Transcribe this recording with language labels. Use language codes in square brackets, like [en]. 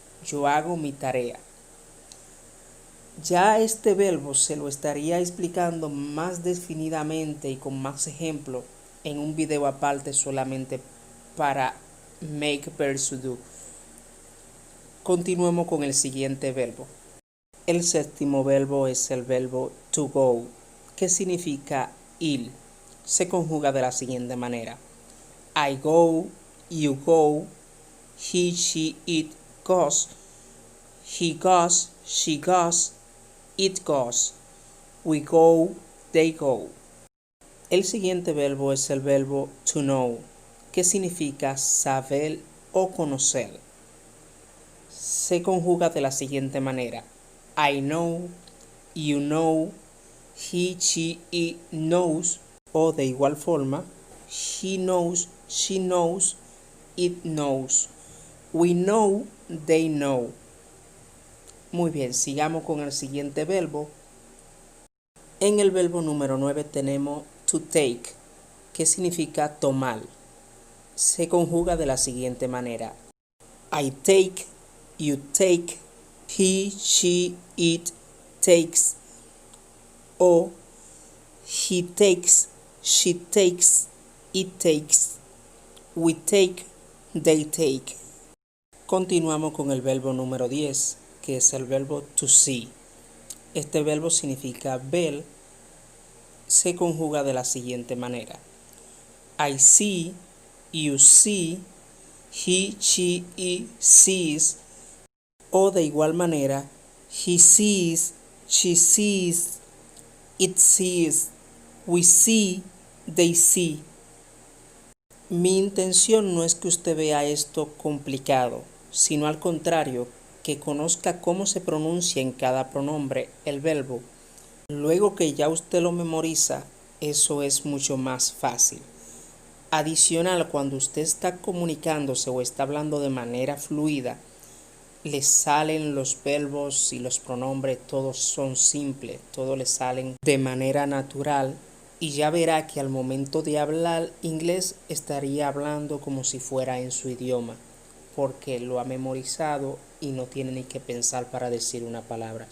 [es] Yo hago mi tarea. Ya este verbo se lo estaría explicando más definidamente y con más ejemplos en un video aparte solamente para make versus do. Continuemos con el siguiente verbo. El séptimo verbo es el verbo to go, que significa ir. Se conjuga de la siguiente manera. [en] I go, you go, he, she, it goes, he goes, she goes, it goes, we go, they go. [es] El siguiente verbo es el verbo to know, que significa saber o conocer. Se conjuga de la siguiente manera. [en] I know, you know, he, she, it knows, [es] o de igual forma, [en] he knows, she knows, it knows, we know, they know. [es] Muy bien, sigamos con el siguiente verbo. En el verbo número 9 tenemos to take, que significa tomar. Se conjuga de la siguiente manera. [en] I take, you take, he, she, it takes, o he takes, she takes, it takes, we take, they take. [es] Continuamos con el verbo número 10, que es el verbo to see. Este verbo significa ver. Se conjuga de la siguiente manera. [en] I see, you see, he, she, it sees, [es] o de igual manera, [en] he sees, she sees, it sees, we see, they see. [es] Mi intención no es que usted vea esto complicado, sino al contrario, que conozca cómo se pronuncia en cada pronombre el verbo. Luego que ya usted lo memoriza, eso es mucho más fácil. Adicional, cuando usted está comunicándose o está hablando de manera fluida, le salen los verbos y los pronombres, todos son simples, todos le salen de manera natural y ya verá que al momento de hablar inglés estaría hablando como si fuera en su idioma, porque lo ha memorizado y no tiene ni que pensar para decir una palabra.